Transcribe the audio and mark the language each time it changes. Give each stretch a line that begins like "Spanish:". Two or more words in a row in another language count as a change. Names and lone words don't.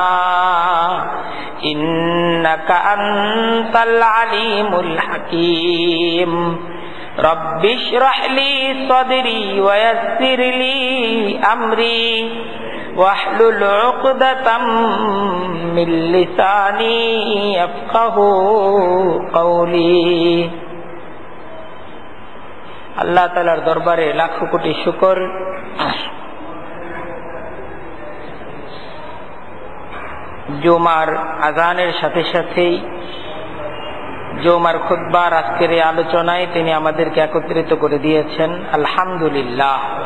Arabic: إنك أنت العليم الحكيم رب اشرح لي صدري ويسر لي أمري واحلل عقدة من لساني يفقهوا قولي.
Bangla: আল্লাহ তাআলার দরবারে লাখো কোটি শুকর। জুমার আযানের সাথে সাথেই জুমার খুতবার আজকের এই আলোচনায় তিনি আমাদেরকে একত্রিত করে দিয়েছেন, আলহামদুলিল্লাহ।